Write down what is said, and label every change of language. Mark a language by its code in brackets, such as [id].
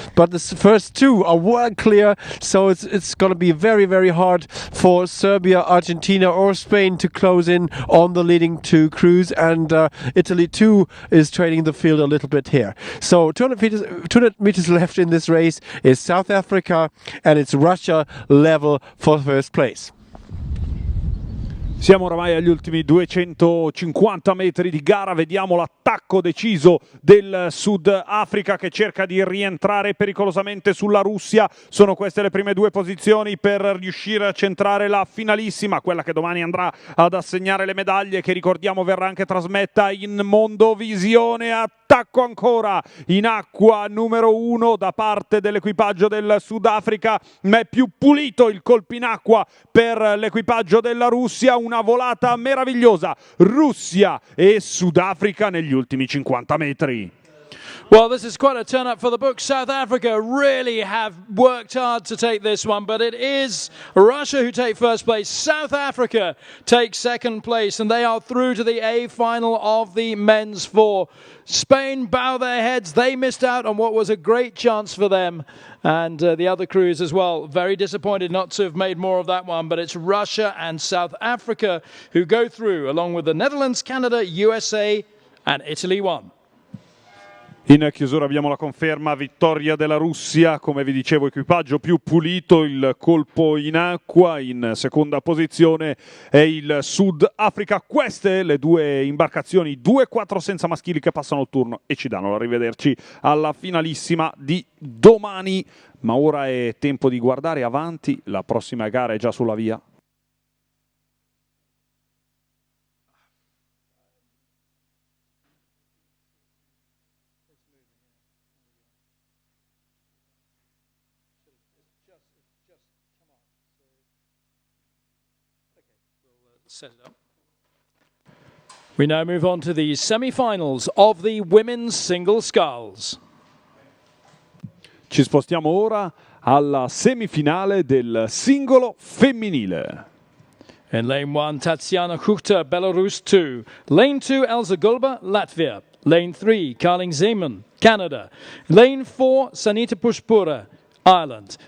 [en] But the first 2 are well clear. So it's going to be very, very hard for Serbia, Argentina or Spain to close in on the leading 2 crews. And Italy too is trading the field a little bit here. So 200 meters left in this race is South Africa and it's Russia level for first place. [it] Siamo oramai agli ultimi 250 metri di gara, vediamo l'attacco deciso del Sud Africa che cerca di rientrare pericolosamente sulla Russia. Sono queste le prime 2 posizioni per riuscire a centrare la finalissima, quella che domani andrà ad assegnare le medaglie, che ricordiamo verrà anche trasmessa in Mondovisione. Attacco ancora in acqua numero 1 da parte dell'equipaggio del Sudafrica, ma è più pulito il colpo in acqua per l'equipaggio della Russia. Una volata meravigliosa, Russia e Sudafrica negli ultimi 50 metri. [en] Well, this is quite a turn up for the book. South Africa really have worked hard to take this one, but it is Russia who take first place. South Africa takes second place, and they are through to the A final of the men's 4. Spain bow their heads. They missed out on what was a great chance for them. And the other crews as well, very disappointed not to have made more of that one. But it's Russia and South Africa who go through, along with the Netherlands, Canada, USA and Italy 1. [it] In chiusura abbiamo la conferma, vittoria della Russia, come vi dicevo equipaggio più pulito, il colpo in acqua. In seconda posizione è il Sud Africa. Queste le 2 imbarcazioni, 2-4 senza maschili che passano il turno e ci danno l'arrivederci alla finalissima di domani. Ma ora è tempo di guardare avanti, la prossima gara è già sulla via. [en] Set it up. We now move on to the semi-finals of the women's single sculls. [it] Ci spostiamo ora alla semifinale del singolo femminile. [en] In lane 1, Tatiana Kuchta, Belarus 2. Lane 2, Elza Gulba, Latvia. Lane 3, Carling Zeman, Canada. Lane 4, Sanita Pushpura, Ireland.